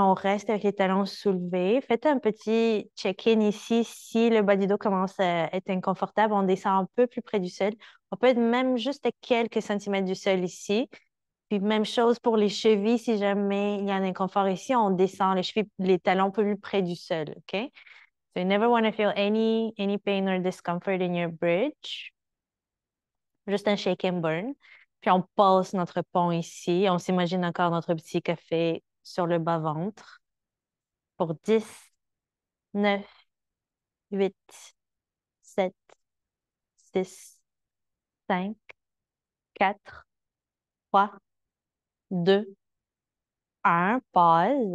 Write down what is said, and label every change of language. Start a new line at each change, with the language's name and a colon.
French: On reste avec les talons soulevés. Faites un petit check-in ici. Si le bas du dos commence à être inconfortable, on descend un peu plus près du sol. On peut être même juste à quelques centimètres du sol ici. Puis même chose pour les chevilles, si jamais il y a un inconfort ici, on descend les chevilles, les talons un peu plus près du sol, OK?
English: So you never want to feel any pain or discomfort in your bridge.
French: Juste un
English: shake and burn.
French: Puis on passe notre pont ici. On s'imagine encore notre petit café sur le bas-ventre pour 10, 9, 8, 7, 6, 5, 4, 3, 2, 1. Pause.